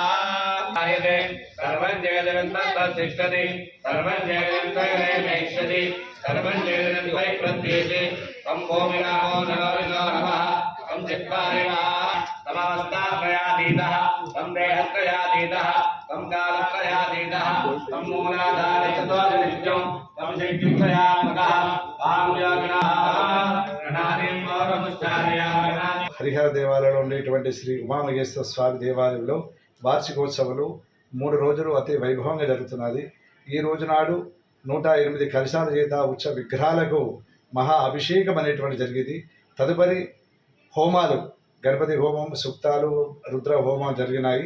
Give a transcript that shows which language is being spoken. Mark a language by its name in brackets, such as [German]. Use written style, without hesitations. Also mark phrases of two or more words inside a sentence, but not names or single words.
[Sanskrit] आयते सर्वं जगदनन्तस्तिष्ठति सर्वं जगदनन्तमेक्षति सर्वं जगदनन्तै प्रत्येति तं भूमिरामो नरो नमः तं चित्पारिणः तमवस्थात्रयातीतः तं देहत्रयातीतः तं कालत्रयातीतः तं मूलाधारचतुर्नित्यं तं शक्तित्रयात्मकः पांयोगिनः गणादिं मोरमुच्चारयामि. [Telugu] హరిహర దేవాలయంలో ఉండేటువంటి శ్రీ ఉమామహేశ్వర స్వామి దేవాలయంలో వార్షికోత్సవాలు 3 రోజులు అతి వైభవంగా జరుగుతున్నది. ఈ రోజు నాడు 108 కలశాల చేత ఉచ్చ విగ్రహాలకు మహా అభిషేకం అనేటువంటి జరిగింది. తదుపరి హోమాలు, గణపతి హోమం, సూక్తాలు, రుద్ర హోమం జరిగినాయి.